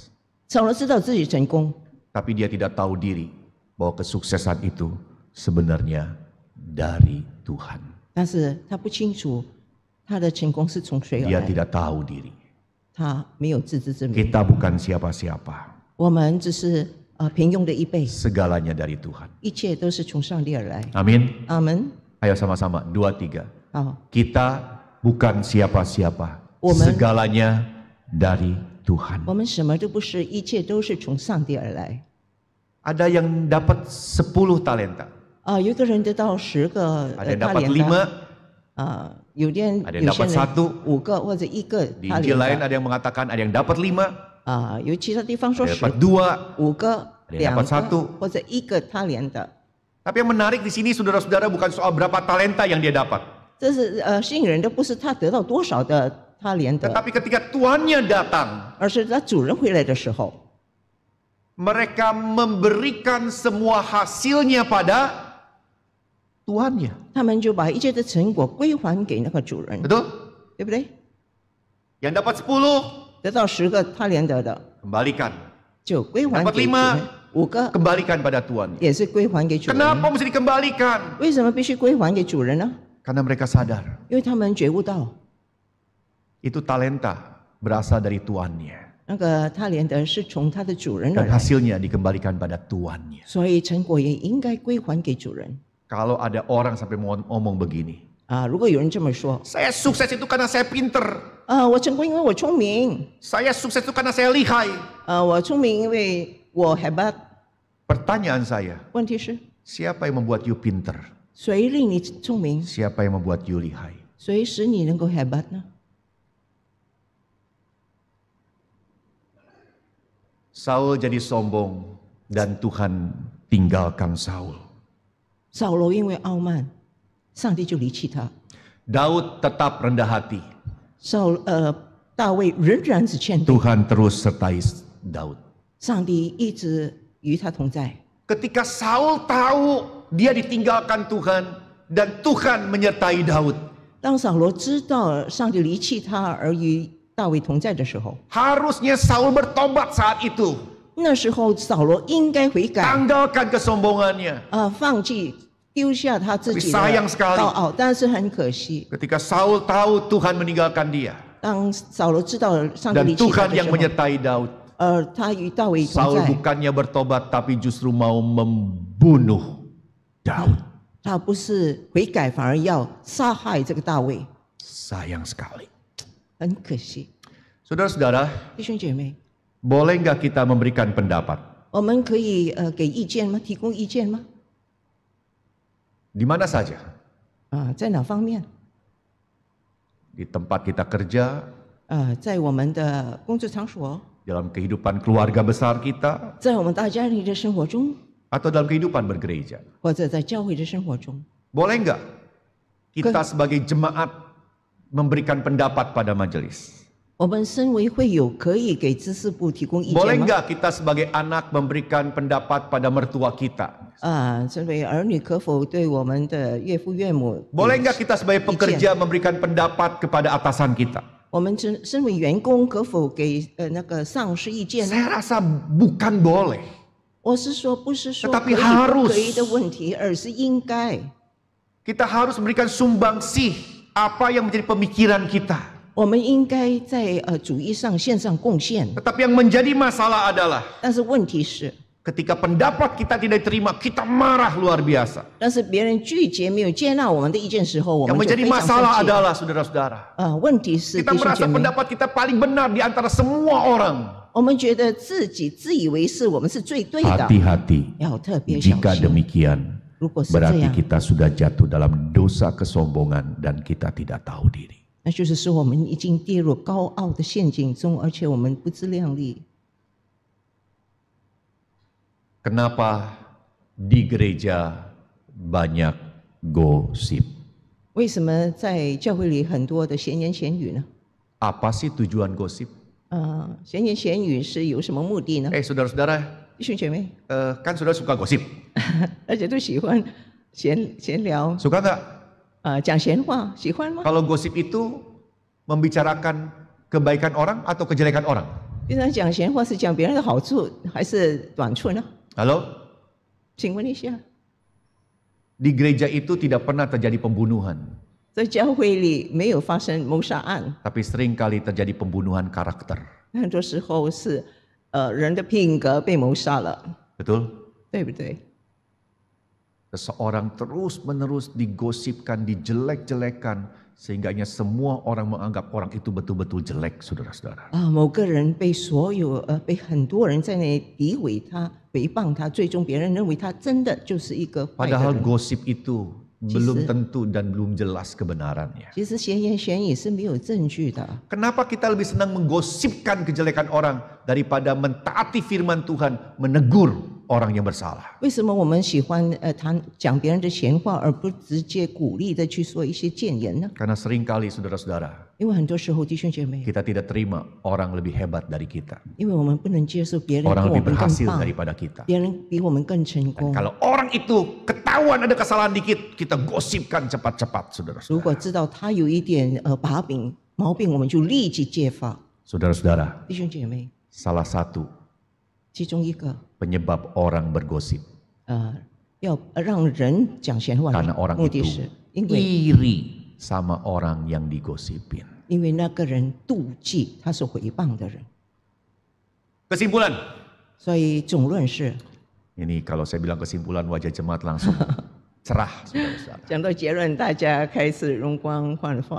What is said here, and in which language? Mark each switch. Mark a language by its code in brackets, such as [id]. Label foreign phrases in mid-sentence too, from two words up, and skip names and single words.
[zh] 扫罗知道自己成功， [id] Tapi dia tidak tahu diri bahwa kesuksesan itu sebenarnya dari Tuhan. [zh] 但是他不清楚他的成功是从谁而 [id] Dia [zh] 来， [id] tidak tahu diri. [zh] 他没有自知之明。 [id] Kita bukan siapa-siapa. [zh] 我们只是平庸的一辈， [id] Segalanya dari Tuhan. [zh] 一切都是从上帝而来。 [id] Amin. [zh] 阿门。 [id] Ayo sama-sama, 2, 3. [zh] 好， [id] Kita bukan siapa-siapa. Woman. Segalanya dari Tuhan. [zh] 我们什么都不是，一切都是从上帝而来。 [id] Ada yang dapat 10 talenta. [zh] 有一个人得到10个 [id] Ada yang [zh] 他 [id] dapat [zh] 连 [id] 5. [zh] 的，有些 [id] Ada yang [zh] 有些 [id] dapat [zh] 人 [id] 1. [zh] 5个或者1个 [id] Di [zh] 他 [id] Injil [zh] 连 [id] lain [zh] 的， [id] ada yang mengatakan ada yang dapat 5, [zh] 有其他地方说 [id] ada yang [zh] 10 [id] dapat 2. [zh] 5个、 [id] Ada yang dapat [zh] 2个 [id] 1. [zh] 或者1个他连的。 [id] Tapi yang menarik di sini saudara-saudara bukan soal berapa talenta yang dia dapat. [zh] 这是吸引人的不是他得到多少的他连的， [id] Tetapi ketika tuannya datang, [zh] 而是他主人回来的时候， [id] mereka memberikan semua hasilnya pada tuannya. [zh] 他们就把一切的成果归还给那个主人， [id] Betul? [zh] 对不对？ [id] Yang dapat 10, [zh] 得到10个他连得的， [id] kembalikan. [zh] 就归还 [id] Dapat [zh] 给主 [id] 5, [zh] 人，5个 [id] kembalikan pada tuannya. [zh] 也是归还给主人。 [id] Kenapa mesti dikembalikan? [zh] 为什么必须归还给主人呢？ [id] Karena mereka sadar [zh] 因为他们觉悟到， [id] itu talenta berasal dari tuannya. [zh] 那个他连的是从他的主人而 [id] Dan [zh] 来， [id] hasilnya dikembalikan pada tuannya. [zh] 所以成果也应该归还给主人 [id] Kalau ada orang sampai mau ngomong begini, [zh] 啊。如果有人这么说， [id] saya sukses itu karena saya pinter, [zh] 我成功因为我聪明， [id] saya sukses itu karena saya lihai. [zh] 我聪明因为我 hebat。 [id] Pertanyaan saya, [zh] 问题是， [id] siapa yang membuat you pinter? [zh] 谁令你聪明？ [id] Siapa yang membuat you lihai? [zh] 谁使你能够 hebat 呢？ [id] Saul jadi sombong dan Tuhan tinggalkan Saul. [zh] 扫罗因为傲慢，上帝就离弃他。 [id] Daud tetap rendah hati. [zh] 大卫仍然只欠对， [id] Tuhan terus sertai Daud. [zh] 上帝一直与他同在。 [id] Ketika Saul tahu dia ditinggalkan Tuhan dan Tuhan menyertai Daud, [zh] 当扫罗知道上帝离弃他而与大卫同在的时候， [id] harusnya Saul bertobat saat itu. [zh] 那时候扫罗应该悔改， [id] Tanggalkan kesombongannya. [zh] 放弃丢下他自己的 [id] Tapi sayang sekali. [zh] 高傲。但是很可惜， [id] Ketika Saul tahu Tuhan meninggalkan dia [zh] 当扫罗知道上帝 [id] dan [zh] 离弃他 [id] Tuhan [zh] 的 [id] yang [zh] 时候， [id] menyertai Daud, [zh] 他与大卫同 [id] Saul [zh] 在， [id] bukannya bertobat tapi justru mau membunuh Daud. [zh] 他不是悔改，反而要杀害这个大卫， [id] Sayang sekali. [zh] 很可惜。 [id] Saudara-saudara, [zh] 弟兄姐妹， [id] boleh nggak kita memberikan pendapat? [zh] 我们可以给意见吗？提供意见吗？ [id] Di mana saja? [zh] 在哪方面？ [id] Di tempat kita kerja, [zh] 在我们的工作场所， [id] dalam kehidupan keluarga besar kita, [zh] 在我们大家庭的生活中， [id] atau dalam kehidupan bergereja. [zh] 或者在教会的生活中， [id] Boleh nggak kita sebagai jemaat memberikan pendapat pada majelis? [zh] 我们身为会友可以给知识部提供意 [id] Boleh [zh] 见吗？ [id] nggak kita sebagai anak memberikan pendapat pada mertua kita? [zh] 身为儿女可否对我们的岳父岳母？ [id] Boleh nggak kita sebagai pekerja memberikan pendapat kepada atasan kita? [zh] 我们身为员工可否给那个上司意见呢？ [id] Saya rasa bukan boleh. [zh] 我是说，不是说 [id] Tetapi [zh] 可以 [id] harus [zh] 不可以的问题，而是应该。 [id] Kita harus memberikan sumbangsih apa yang menjadi pemikiran kita. [zh] 我们应该在主义上献上贡献， [id] Tetapi yang menjadi masalah adalah [zh] 但是问题是， [id] ketika pendapat kita tidak diterima, kita marah luar biasa. [zh] 但是别人拒绝没有接纳我们的意见时候，我 [id] Yang [zh] 们就 [id] menjadi [zh] 非常 [id] masalah [zh] 生气。 [id] adalah saudara-saudara, [zh] 问题是 [id] kita [zh] 弟兄姐 [id] merasa [zh] 妹， [id] pendapat kita paling benar di antara semua orang. [zh] 我们觉得自己自以为是，我们是最对的， [id] Hati-hati. [zh] 要特别小 [id] Jika [zh] 心。 [id] demikian, [zh] 如果是这 [id] berarti [zh] 样， [id] kita sudah jatuh dalam dosa kesombongan dan kita tidak tahu diri. [zh] 那就是说我们已经跌入高傲的陷阱中，而且我们不自量力。 [id] Kenapa di gereja banyak gosip? [zh] 为什么在教会里很多的闲言闲语呢？ [id] Apa sih tujuan gosip? [zh] 闲言闲语是有什么目的呢？ [id] Saudara-saudara, [zh] 弟兄姐妹， [id] kan saudara suka gosip? [zh] 大家都喜欢闲聊， [id] Suka nggak? [zh] 讲闲话，喜欢吗？ [id] Kalau gosip itu membicarakan kebaikan orang atau kejelekan orang? [zh] 平常讲闲话是讲别人的好处还是短处呢？ [id] Halo? [zh] 请问一下， [id] Di gereja itu tidak pernah terjadi pembunuhan, [zh] 在教会里没有发生谋杀案， [id] tapi seringkali terjadi pembunuhan karakter. [zh] 很多时候是人的品格被谋杀了， [id] Betul? [zh] 对不对？ [id] Seseorang terus-menerus digosipkan, dijelek-jelekan, sehingganya semua orang menganggap orang itu betul-betul jelek, saudara-saudara. [zh] 某个人被被很多人在那里诋毁他、诽谤他，最终别人认为他真的就是一个坏的 [id] Padahal [zh] 人。 [id] gosip itu belum tentu dan belum jelas kebenarannya. [zh] 其实闲言闲语是没有证据的。 [id] Kenapa kita lebih senang menggosipkan kejelekan orang daripada mentaati firman Tuhan, menegur orang yang bersalah? [zh] 为什么我们喜欢讲别人的闲话，而不直接鼓励的去说一些谏言呢？ [id] Karena seringkali saudara-saudara, [zh] 因为很多时候弟兄姐妹， [id] kita tidak terima orang lebih hebat dari kita. [zh] 因为我们不能接受别人 [id] Orang [zh] 比我 [id] lebih [zh] 们更 [id] berhasil [zh] 棒， [id] daripada kita. [zh] 别人比我们更成功。 [id] Kalau orang itu ketahuan ada kesalahan dikit, kita gosipkan cepat-cepat, [zh] 如果 [id] saudara-saudara. [zh] 知道他有一点毛病，我们就立即揭发。 [id] Saudara-saudara, [zh] 弟兄姐妹， [id] salah satu [zh] 其中一个 [id] penyebab orang bergosip [zh] 要让人讲闲话 [id] karena [zh] 的 [id] orang [zh] 目的 [id] itu [zh] 是因为 [id] iri sama orang yang digosipin. [zh] 那个人妒忌他是诽谤的人。 [id] Kesimpulan. [zh] 所以总论是， [id] Ini kalau saya bilang kesimpulan wajah jemaat langsung cerah, saudara-saudara. [zh] 讲到结论，大家开始容光焕发，